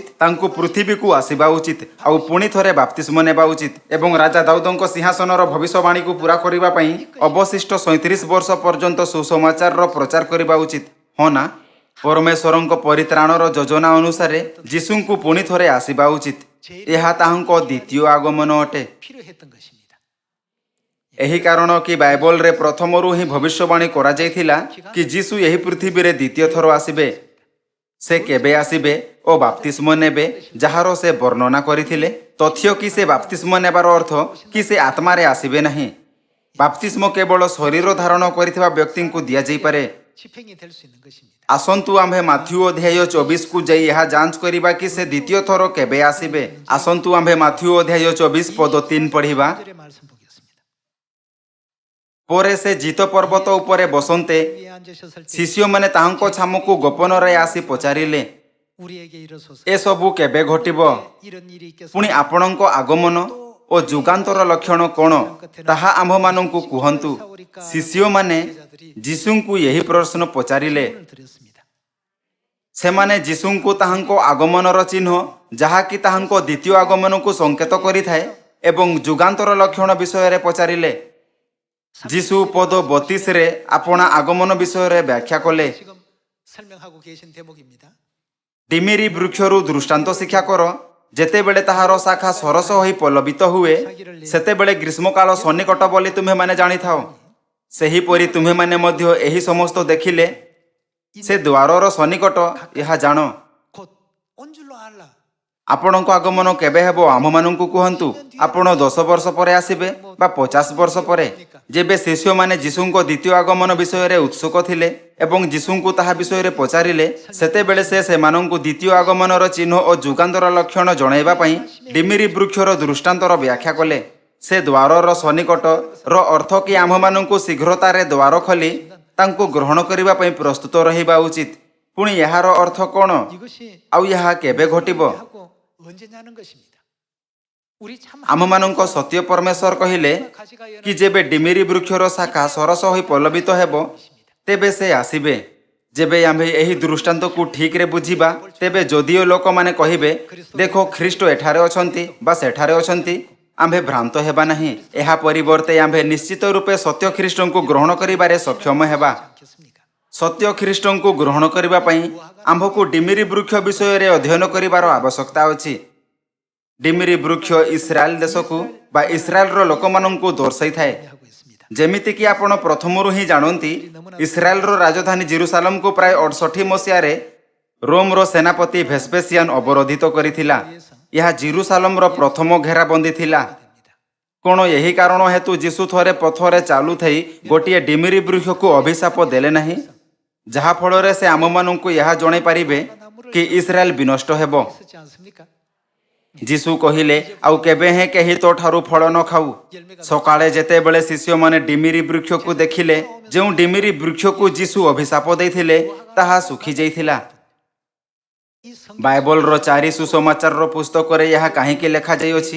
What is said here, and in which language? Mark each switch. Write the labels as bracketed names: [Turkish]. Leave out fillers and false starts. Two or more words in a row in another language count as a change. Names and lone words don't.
[Odia] ତାଙ୍କୁ ପୃଥିବୀକୁ ଆସିବା ଉଚିତ, ଆଉ ପୁଣି ଥରେ ବାପ୍ତିସ୍ମ ନେବା ଉଚିତ, ଏବଂ ରାଜା ଦାଉଦଙ୍କ ସିଂହାସନର ଭବିଷ୍ୟବାଣୀକୁ ପୂରା କରିବା ପାଇଁ ଅବଶିଷ୍ଟ 37 ବର୍ଷ ପର୍ଯ୍ୟନ୍ତ ସୁସମାଚାରର ପ୍ରଚାର କରିବା ଉଚିତ। ହଁ ନା? ପରମେଶ୍ୱରଙ୍କ ପରିତ୍ରାଣର ଯୋଜନା ଅନୁସାରେ ଯୀଶୁଙ୍କୁ ପୁଣି ଥରେ ଆସିବା ଉଚିତ। ଏହା ତାହାଙ୍କ ଦ୍ୱିତୀୟ ଆଗମନ ଅଟେ। [Korean] 필요했던 것입니다. [Odia] ଏହି କାରଣ କି ବାଇବଲରେ ପ୍ରଥମରୁ ହିଁ ଭବିଷ୍ୟବାଣୀ କରାଯାଇଥିଲା କି ଯୀଶୁ ଏହି ପୃଥିବୀରେ ଦ୍ୱିତୀୟ ଥର ଆସିବେ। ସେ କେବେ ଆସିବେ ଓ ବାପ୍ତିସ୍ମ ନେବେ, ଯାହାର ସେ ବର୍ଣ୍ଣନା କରିଥିଲେ। ତଥ୍ୟ କି ସେ ବାପ୍ତିସ୍ମ ନେବାର ଅର୍ଥ କି ସେ ଆତ୍ମାରେ ଆସିବେ ନାହିଁ। ବାପ୍ତିସ୍ମ କେବଳ ଶରୀର ଧାରଣ କରିଥିବା ବ୍ୟକ୍ତିଙ୍କୁ ଦିଆଯାଇପାରେ। [Korean] 집행이 될 수 있는 것입니다. [Odia] ଆସନ୍ତୁ ଆମ୍ଭେ ମାଥ୍ୟୁ ଅଧ୍ୟାୟ 24କୁ ଯାଇ ଏହା ଯାଞ୍ଚ କରିବା କି ସେ ଦ୍ୱିତୀୟ ଥର କେବେ ଆସିବେ। ଆସନ୍ତୁ ଆମ୍ଭେ ମାଥ୍ୟୁ ଅଧ୍ୟାୟ 24 ପଦ 3 ପଢ଼ିବା। [Korean] 3절의 말씀 보겠습니다. [Odia] ପରେ ସେ ଜିତ ପର୍ବତ ଉପରେ ବସନ୍ତେ [Korean] 위에 앉으셨을 때 [Odia] ଶିଷ୍ୟମାନେ ତାହାଙ୍କ ଛାମୁକୁ ଗୋପନରେ ଆସି ପଚାରିଲେ, [Korean] 우리에게 이르소서. [Odia] ଏସବୁ କେବେ ଘଟିବ? [Korean] 이런 일이 있겠소. [Odia] ପୁଣି ଆପଣଙ୍କ ଆଗମନ ଓ ଯୁଗାନ୍ତର ଲକ୍ଷଣ କ'ଣ, ତାହା ଆମ୍ଭମାନଙ୍କୁ କୁହନ୍ତୁ। ଶିଷ୍ୟମାନେ ଯୀଶୁଙ୍କୁ ଏହି ପ୍ରଶ୍ନ ପଚାରିଲେ। [Korean] 질문을 드렸습니다. [Odia] ସେମାନେ ଯୀଶୁଙ୍କୁ ତାହାଙ୍କ ଆଗମନର ଚିହ୍ନ, ଯାହାକି ତାହାଙ୍କ ଦ୍ୱିତୀୟ ଆଗମନକୁ ସଂକେତ କରିଥାଏ, ଏବଂ ଯୁଗାନ୍ତର ଲକ୍ଷଣ ବିଷୟରେ ପଚାରିଲେ। ଯୀଶୁ ପଦ 32ରେ ଆପଣା ଆଗମନ ବିଷୟରେ ବ୍ୟାଖ୍ୟା କଲେ। [Korean] 지금 설명하고 계신 대목입니다. [Odia] ଡିମିରି ବୃକ୍ଷରୁ ଦୃଷ୍ଟାନ୍ତ ଶିକ୍ଷା କର। ଯେତେବେଳେ ତାହାର ଶାଖା ସରସ ହୋଇ ପଲ୍ଲବିତ ହୁଏ ସେତେବେଳେ ଗ୍ରୀଷ୍ମକାଳ ସନ୍ନିକଟ ବୋଲି ତୁମେମାନେ ଜାଣିଥାଅ। ସେହିପରି ତୁମେମାନେ ମଧ୍ୟ ଏହି ସମସ୍ତ ଦେଖିଲେ ସେ ଦ୍ୱାରର ସନ୍ନିକଟ ଏହା ଜାଣ। [Korean] 곧 온 줄로 알라. [Odia] ଆପଣଙ୍କ ଆଗମନ କେବେ ହେବ ଆମ୍ଭମାନଙ୍କୁ କୁହନ୍ତୁ। ଆପଣ 10 ବର୍ଷ ପରେ ଆସିବେ ବା 50 ବର୍ଷ ପରେ? ଯେବେ ଶିଷ୍ୟମାନେ ଯୀଶୁଙ୍କ ଦ୍ୱିତୀୟ ଆଗମନ ବିଷୟରେ ଉତ୍ସୁକ ଥିଲେ ଏବଂ ଯୀଶୁଙ୍କୁ ତାହା ବିଷୟରେ ପଚାରିଲେ ସେତେବେଳେ ସେ ସେମାନଙ୍କୁ ଦ୍ୱିତୀୟ ଆଗମନର ଚିହ୍ନ ଓ ଯୁଗାନ୍ତର ଲକ୍ଷଣ ଜଣାଇବା ପାଇଁ ଡିମିରି ବୃକ୍ଷର ଦୃଷ୍ଟାନ୍ତର ବ୍ୟାଖ୍ୟା କଲେ। ସେ ଦ୍ୱାରର ସନ୍ନିକଟର ଅର୍ଥ କି ଆମ୍ଭମାନଙ୍କୁ ଶୀଘ୍ରତାରେ ଦ୍ୱାର ଖୋଲି ତାଙ୍କୁ ଗ୍ରହଣ କରିବା ପାଇଁ ପ୍ରସ୍ତୁତ ରହିବା ଉଚିତ। ପୁଣି ଏହାର ଅର୍ଥ କ'ଣ [Korean] 이것이 [Odia] ଆଉ ଏହା କେବେ ଘଟିବ? [Korean] 하고 언제냐는 것입니다. 우리 참 [Odia] ଆମମାନଙ୍କ ସତ୍ୟ ପରମେଶ୍ୱର କହିଲେ କି ଯେବେ ଡିମିରି ବୃକ୍ଷର ଶାଖା ସରସ ହୋଇ ପଲ୍ଲବିତ ହେବ ତେବେ ସେ ଆସିବେ। ଯେବେ ଆମ୍ଭେ ଏହି ଦୃଷ୍ଟାନ୍ତକୁ ଠିକରେ ବୁଝିବା ତେବେ ଯଦିଓ ଲୋକମାନେ କହିବେ ଦେଖ ଖ୍ରୀଷ୍ଟ ଏଠାରେ ଅଛନ୍ତି ବା ସେଠାରେ ଅଛନ୍ତି, ଆମ୍ଭେ ଭ୍ରାନ୍ତ ହେବା ନାହିଁ। ଏହା ପରିବର୍ତ୍ତେ ଆମ୍ଭେ ନିଶ୍ଚିତ ରୂପେ ସତ୍ୟ ଖ୍ରୀଷ୍ଟଙ୍କୁ ଗ୍ରହଣ କରିବାରେ ସକ୍ଷମ ହେବା। [Korean] 않겠습니까? [Odia] ସତ୍ୟ ଖ୍ରୀଷ୍ଟଙ୍କୁ ଗ୍ରହଣ କରିବା ପାଇଁ ଆମ୍ଭକୁ ଡିମିରି ବୃକ୍ଷ ବିଷୟରେ ଅଧ୍ୟୟନ କରିବାର ଆବଶ୍ୟକତା ଅଛି। ଡିମିରି ବୃକ୍ଷ ଇସ୍ରାଏଲ ଦେଶକୁ ବା ଇସ୍ରାଏଲର ଲୋକମାନଙ୍କୁ ଦର୍ଶାଇଥାଏ। [Korean] 하고 있습니다. [Odia] ଯେମିତିକି ଆପଣ ପ୍ରଥମରୁ ହିଁ ଜାଣନ୍ତି ଇସ୍ରାଏଲର ରାଜଧାନୀ ଜେରୁସାଲମକୁ ପ୍ରାୟ 68 ମସିହାରେ ରୋମର ସେନାପତି ଭେସ୍ପେସିଆନ ଅବରୋଧିତ କରିଥିଲା। ଏହା ଜେରୁସାଲମର ପ୍ରଥମ ଘେରାବନ୍ଦୀ ଥିଲା। କ'ଣ ଏହି କାରଣ ହେତୁ ଯୀଶୁ ଥରେ ପଥରେ ଚାଲୁଥାଇ ଗୋଟିଏ ଡିମିରି ବୃକ୍ଷକୁ ଅଭିଶାପ ଦେଲେ ନାହିଁ, ଯାହାଫଳରେ ସେ ଆମମାନଙ୍କୁ ଏହା ଜଣାଇ ପାରିବେ କି ଇସ୍ରାଏଲ ବିନଷ୍ଟ ହେବ? [Korean] 있었지 않습니까? [Odia] ଯୀଶୁ କହିଲେ ଆଉ କେବେ ହେଁ କେହି ତୋ ଠାରୁ ଫଳ ନ ଖାଉ। ସକାଳେ ଯେତେବେଳେ ଶିଷ୍ୟମାନେ ଡିମିରି ବୃକ୍ଷକୁ ଦେଖିଲେ ଯେଉଁ ଡିମିରି ବୃକ୍ଷକୁ ଯୀଶୁ ଅଭିଶାପ ଦେଇଥିଲେ ତାହା ଶୁଖିଯାଇଥିଲା। [Korean] 이 [Odia] ବାଇବଲର 4 ସୁସମାଚାରର ପୁସ୍ତକରେ ଏହା କାହିଁକି ଲେଖାଯାଇଅଛି?